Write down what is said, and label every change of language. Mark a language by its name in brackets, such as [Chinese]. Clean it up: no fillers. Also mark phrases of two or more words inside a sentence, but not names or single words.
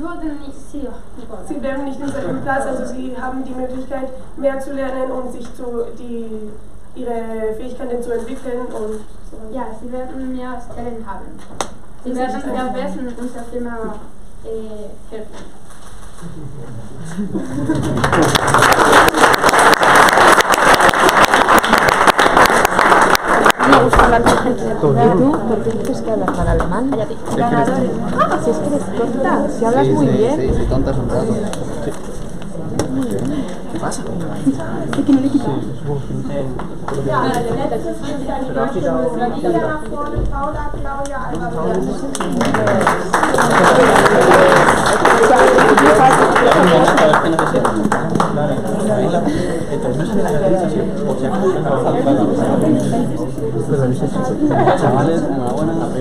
[German] bleiben nicht in seinem Platz, also sie haben die Möglichkeit, mehr zu lernen und sich ihre Fähigkeiten zu entwickeln. Und so. Ja, sie werden mehr Stellen haben. Sie werden verbessern unserer Firma helfen. [Spanish] Me gusta hablar con gente. ¿Tú? ¿Por qué dices que hablas mal alemán? Si es que eres tonta, si hablas muy bien. Sí, tonta es un rato. ¿Qué pasa? Es que no le quitamos. [German] Ja, der letzte Kandidat für unsere Liga nach vorne, Paula, Claudia, Alba. [Spanish] Chavales, enhorabuena.